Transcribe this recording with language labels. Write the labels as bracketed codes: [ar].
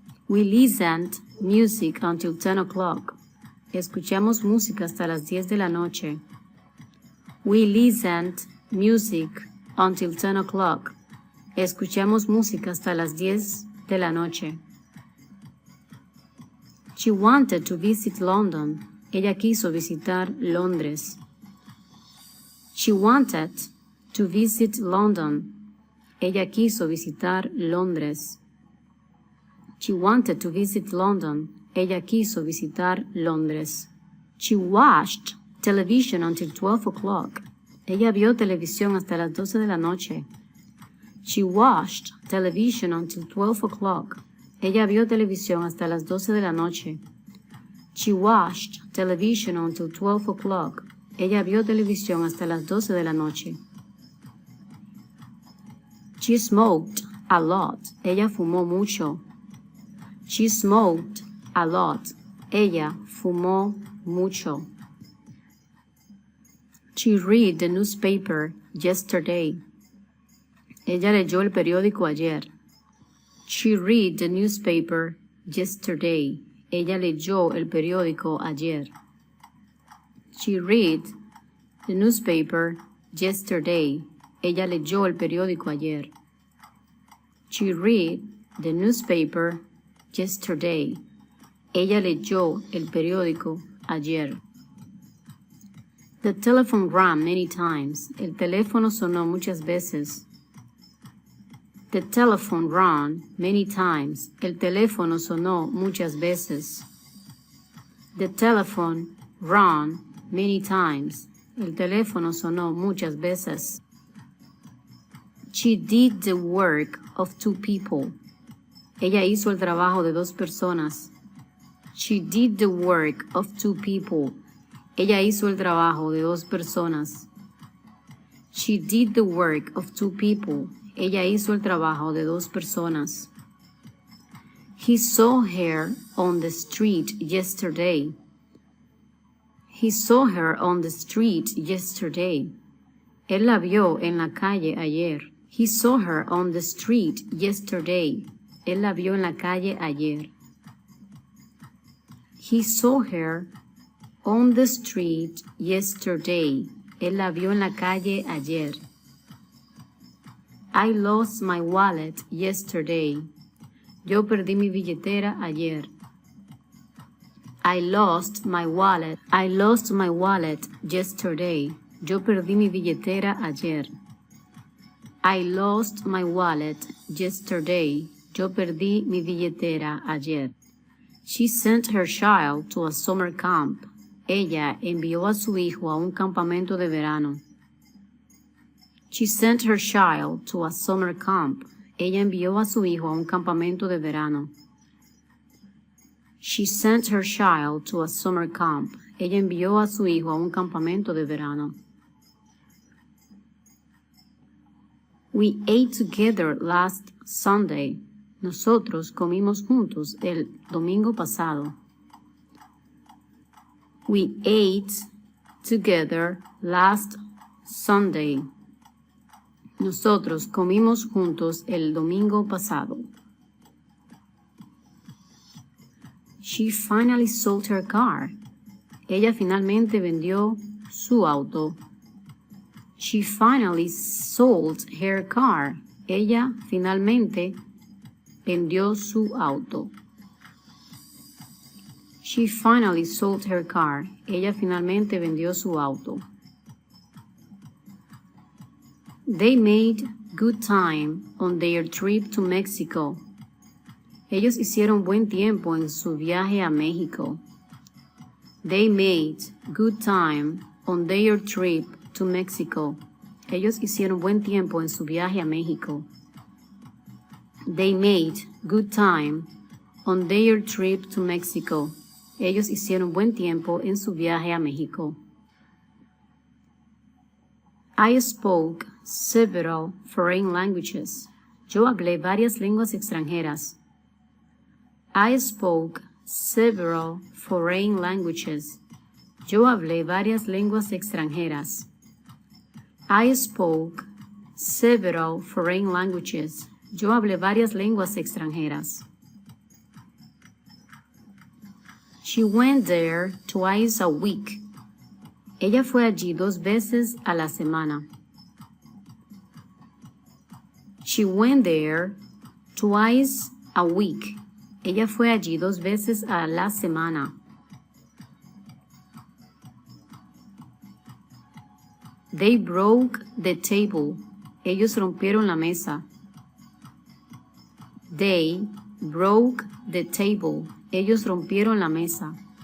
[en] We listened music until 10 o'clock. [es] Escuchamos música hasta las 10 de la noche. [en] We listened music until 10 o'clock. [es] Escuchamos música hasta las 10 de la noche. [en] She wanted to visit London. [es] Ella quiso visitar Londres. [en] She wanted to visit London. [es] Ella quiso visitar Londres. [en] She wanted to visit London. [es] Ella quiso visitar Londres. [en] She watched television until 12 o'clock. [es] Ella vio televisión hasta las 12 de la noche. [en] She watched television until 12 o'clock. [es] Ella vio televisión hasta las 12 de la noche. [en] She watched television until 12 o'clock. [es] Ella vio televisión hasta las 12 de la noche. [en] She smoked a lot. [es] Ella fumó mucho. [en] She smoked a lot. [es] Ella fumó mucho. [en] She read the newspaper yesterday. [es] Ella leyó el periódico ayer. [en] She read the newspaper yesterday. [es] Ella leyó el periódico ayer. [en] She read the newspaper yesterday. [es] Ella leyó el periódico ayer. [en] She read the newspaper yesterday. [es] Ella leyó el periódico ayer. [en] The telephone rang many times. [es] El teléfono sonó muchas veces. [en] The telephone rang many times. [es] El teléfono sonó muchas veces. [en] The telephone rang many times. [es] El teléfono sonó muchas veces. [en] She did the work of two people. [es] Ella hizo el trabajo de dos personas. [en] She did the work of two people. [es] Ella hizo el trabajo de dos personas. [en] She did the work of two people. [es] Ella hizo el trabajo de dos personas. [en] He saw her on the street yesterday. He saw her on the street yesterday. [es] Él la vio en la calle ayer. [en] He saw her on the street yesterday. [es] Él la vio en la calle ayer. [en] He saw her on the street yesterday. [es] Él la vio en la calle ayer. [en] I lost my wallet yesterday. [es] Yo perdí mi billetera ayer. [en] I lost my wallet. I lost my wallet yesterday. [es] Yo perdí mi billetera ayer. [en] I lost my wallet yesterday. [es] Yo perdí mi billetera ayer. [en] She sent her child to a summer camp. [es] Ella envió a su hijo a un campamento de verano. [en] She sent her child to a summer camp. [es] Ella envió a su hijo a un campamento de verano. [en] She sent her child to a summer camp. [es] Ella envió a su hijo a un campamento de verano. [en] We ate together last Sunday. [es] Nosotros comimos juntos el domingo pasado. [en] We ate together last Sunday. [es] Nosotros comimos juntos el domingo pasado. [en] She finally sold her car. [es] Ella finalmente vendió su auto. [en] She finally sold her car. [es] Ella finalmente vendió su auto. [en] She finally sold her car. [es] Ella finalmente vendió su auto. [en] They made good time on their trip to Mexico. [es] Ellos hicieron buen tiempo en su viaje a México. [en] They made good time on their trip to Mexico. [es] Ellos hicieron buen tiempo en su viaje a México. [en] They made good time on their trip to Mexico. [es] Ellos hicieron buen tiempo en su viaje a México. [en] I spoke several foreign languages. [es] Yo hablé varias lenguas extranjeras. [en] I spoke several foreign languages. [es] Yo hablé varias lenguas extranjeras. [en] I spoke several foreign languages. [es] Yo hablé varias lenguas extranjeras. [en] She went there twice a week. [es] Ella fue allí 2 veces a la semana. [en] She went there twice a week. [es] Ella fue allí 2 veces a la semana. [en] They broke the table. [es] Ellos rompieron la mesa. [en] They broke the table. [es] Ellos rompieron la mesa.